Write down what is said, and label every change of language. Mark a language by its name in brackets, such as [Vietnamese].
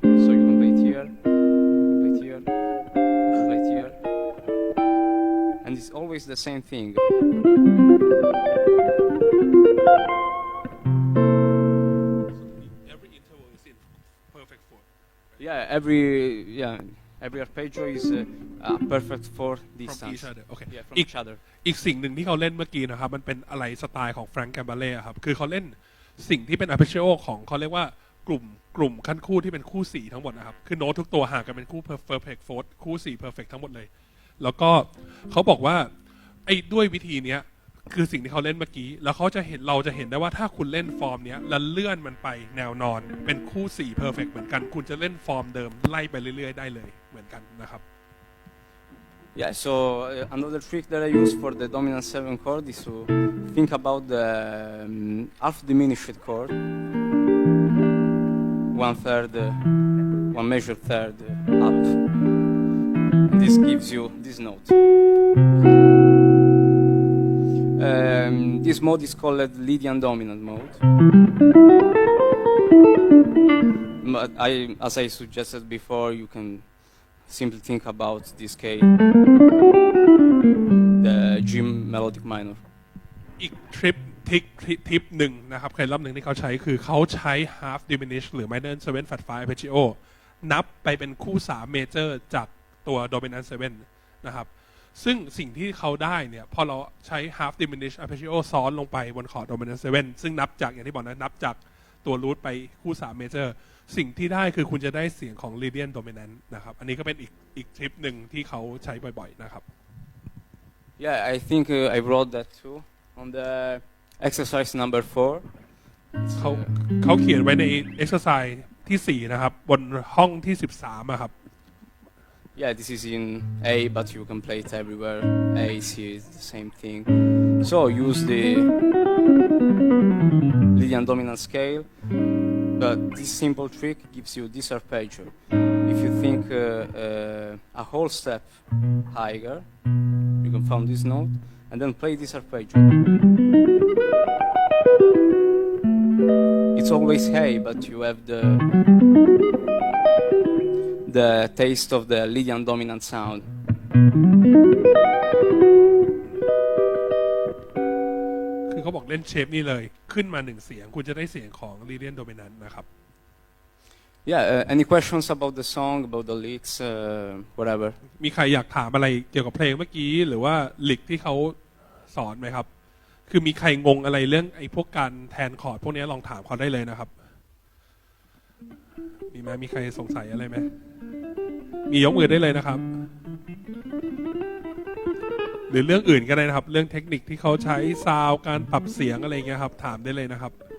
[English] So you can play it here, play it here, play it here, and it's always the same thing. Every interval is in perfect 4 Yeah, every arpeggio is a perfect fourth from distance. each other okay Yeah, from [Thai] อีก [English] each other. [Thai] อีกสิ่งหนึ่งที่เขาเล่นเมื่อกี้นะครับมันเป็นอะไรสไตล์ของแฟรงค์แกมบาเล่ครับคือเขาเล่นสิ่งที่เป็น arpeggio ของเขาเรียกว่ากลุ่มขั้นคู่ที่เป็นคู่4ทั้งหมดนะครับคือโน้ตทุกตัวห่างกันเป็นคู่ perfect fourth คู่4 perfect ทั้งหมดเลยแล้วก็เขาบอกว่าไอ้ด้วยวิธีเนี้ยคือสิ่งที่เขาเล่นเมื่อกี้แล้วเราจะเห็นได้ว่าถ้าคุณเล่นฟอร์มเนี้ยแล้วเลื่อนมันไปแนวนอนเป็นคู่4 perfect เหมือนกันคุณจะเล่นฟอร์มเดิมไล่ไปเรื่อยๆได้เลยเหมือนกันนะครับ [English] Yeah, so another trick that I use for the dominant 7 chord is to think about the half diminished chord, 1/3, 1 major third up. And this gives you this note. This mode is called Lydian dominant mode. But as I suggested before, you can simply think about this scale, the G melodic minor. [Thai] อีกทริป ทิปหนึ่งนะครับเคล็ดลับหนึ่งที่เขาใช้คือเขาใช้ half diminish หรือ minor 7 flat 5 arpeggio นับไปเป็นคู่3 major จากตัว dominant 7นะครับซึ่งสิ่งที่เขาได้เนี่ยพอเราใช้ half diminish arpeggio ซ้อนลงไปบนคอร์ด dominant 7ซึ่งนับจากอย่างที่บอกนะนับจากตัว root ไปคู่3 major สิ่งที่ได้คือคุณจะได้เสียงของ Lydian dominant นะครับอันนี้ก็เป็นอีกทริปหนึ่งที่เขาใช้บ่อยๆนะครับ [English] Yeah, I think I wrote that too on the exercise number 4. [Thai] เขาเขียนไว้ใน exercise ที่4นะครับบนห้องที่13อะครับ [English] Yeah, this is in A, but you can play it everywhere. A, C is the same thing. So use the Lydian dominant scale, but this simple trick gives you this arpeggio. If you think a whole step higher, you can find this note and then play this arpeggio. It's always A, but you have the taste of the Lydian dominant sound. [Thai] คือเขาบอกเล่นเชฟนี่เลยขึ้นมา1เสียงคุณจะได้เสียงของ Lydian dominant นะครับ [English] Yeah, any questions about the song, about the licks, whatever? [Thai] มีใครอยากถามอะไรเกี่ยวกับเพลงเมื่อกี้หรือว่าลิกที่เขาสอนไหมครับคือมีใครงงอะไรเรื่องไอ้พวกการแทนคอร์ดพวกนี้ลองถามเขาได้เลยนะครับมีใครสงสัยอะไรไหมมียกมือได้เลยนะครับหรือเรื่องอื่นก็ได้นะครับเรื่องเทคนิคที่เขาใช้ซาวด์การปรับเสียงอะไรเงี้ยครับถามได้เลยนะครับ